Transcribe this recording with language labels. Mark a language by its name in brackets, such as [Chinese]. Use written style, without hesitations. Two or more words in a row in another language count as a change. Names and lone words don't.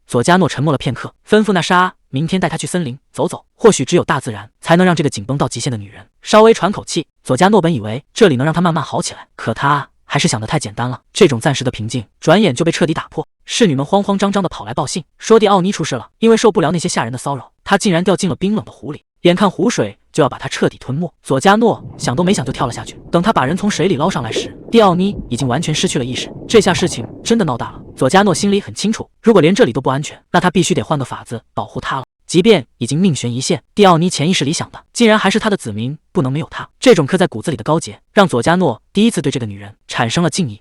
[Chinese] 佐加諾沉默了片刻，吩咐娜莎明天帶她去森林走走，或許只有大自然才能讓這個緊繃到極限的女人稍微喘口氣。佐加諾本以為這裡能讓她慢慢好起來，可她還是想得太簡單了，這種暫時的平靜轉眼就被徹底打破。侍女們慌慌張張地跑來報信，說蒂奧妮出事了，因為受不了那些下人的騷擾，她竟然掉進了冰冷的湖裡，眼看湖水就要把她徹底吞沒。佐加諾想都沒想就跳了下去，等他把人從水裡撈上來時，蒂奧妮已經完全失去了意識。這下事情真的鬧大了。佐加諾心裡很清楚，如果連這裡都不安全，那他必須得換個法子保護她了。即便已經命懸一線，蒂奧妮潛意識裡想的竟然還是他的子民不能沒有他。這種刻在骨子裡的高潔讓佐加諾第一次對這個女人產生了敬意。